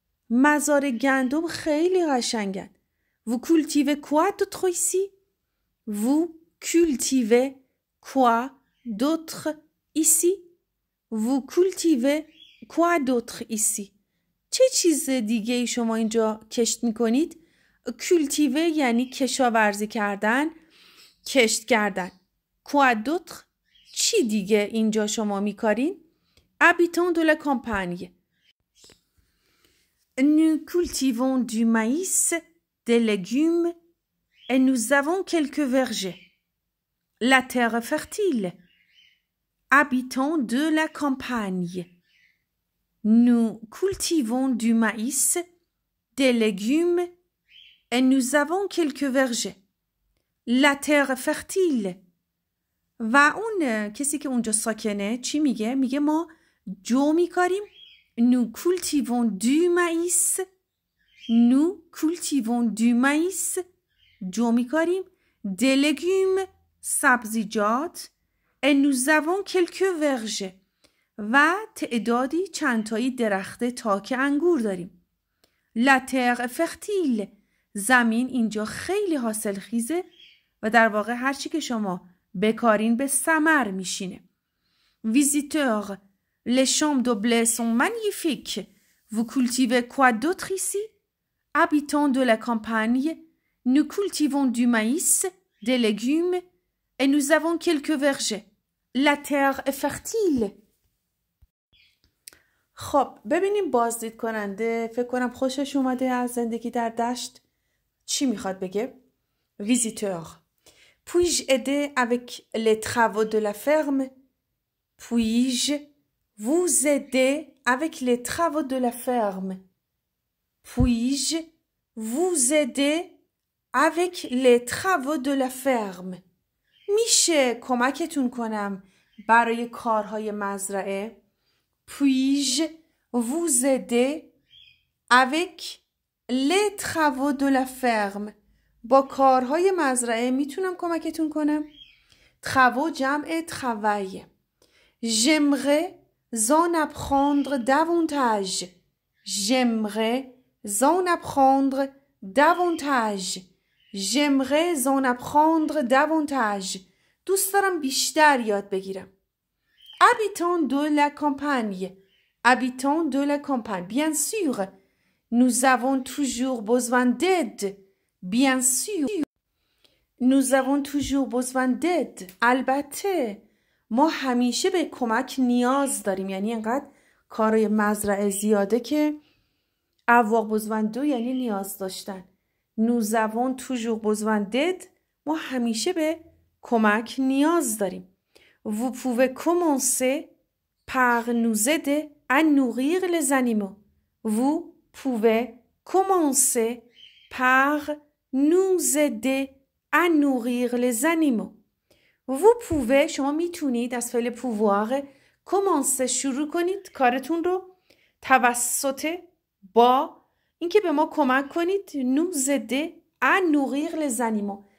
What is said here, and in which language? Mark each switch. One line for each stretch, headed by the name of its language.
Persian: مزار گندم خیلی قشنگن.
French: Vous cultivez quoi d'autre ici? Vous cultivez quoi d'autre ici? Vous cultivez quoi d'autre ici?
Persian: چه چیز دیگه ای شما اینجا کشت میکنید؟ cultiver یعنی کشاورزی کردن، کشت کردن.
French: quoi d'autre؟
Persian: چی دیگه اینجا شما میکارین؟
French: habitants de la campagne. Nous cultivons du maïs, des légumes et nous avons quelques vergers. La terre est fertile. Habitants de la campagne. Nous cultivons du maïs, des légumes et nous avons quelques vergers. La terre est fertile.
Persian: و اون کسی که اونجا ساکنه چی میگه؟ میگه ما جو میکاریم.
French: Nous cultivons du maïs. Nous cultivons du maïs.
Persian: جو میکاریم.
French: Des légumes. سبزیجات. Et nous avons quelques vergers.
Persian: و تعدادی چندتایی درخت تاک انگور داریم.
French: La terre est fertile.
Persian: زمین اینجا خیلی حاصلخیزه و در واقع هرچی که شما بکارین به ثمر میشینه.
French: Visiteur. Les champs de blé sont magnifiques. Vous cultivez quoi d'autre ici? Habitants de la campagne. Nous cultivons du maïs, des légumes et nous avons quelques vergers. La terre est fertile.
Persian: خب ببینیم بازدید کننده فکر کنم خوشش اومده از زندگی در دشت. چی میخواد بگه؟ Visiteur.
French: Puis-je aider avec les travaux de la ferme? Puis-je vous aider avec les travaux de la ferme? Puis-je vous aider avec les travaux de la ferme?
Persian: میشه کمکتون کنم برای کارهای مزرعه؟
French: Puis-je vous aider avec les travaux de la ferme?
Persian: با کارهای مزرعه میتونم کمکتون کنم.
French: travaux جمع travail. J'aimerais en apprendre davantage. J'aimerais en apprendre davantage. J'aimerais en apprendre davantage.
Persian: دوست دارم بیشتر یاد بگیرم.
French: Habitants de la campagne. Habitants de la campagne. Bien sûr, nous avons toujours besoin d'aide. Bien sûr. Nous avons toujours besoin d'aide.
Persian: البته ما همیشه به کمک نیاز داریم. یعنی اینقدر کار مزرعه زیاده که
French: avoir besoin de
Persian: یعنی نیاز داشتن.
French: Nous avons toujours besoin d'aide.
Persian: ما همیشه به کمک نیاز داریم.
French: Vous pouvez commencer par nous aider à nourrir les animaux. Vous pouvez commencer par nous aider à nourrir les animaux. Vous pouvez
Persian: شما میتونید از فعل
French: pouvoir commencer
Persian: شروع کنید کارتون رو توسط با اینکه به ما کمک کنید
French: nous aider à nourrir les animaux.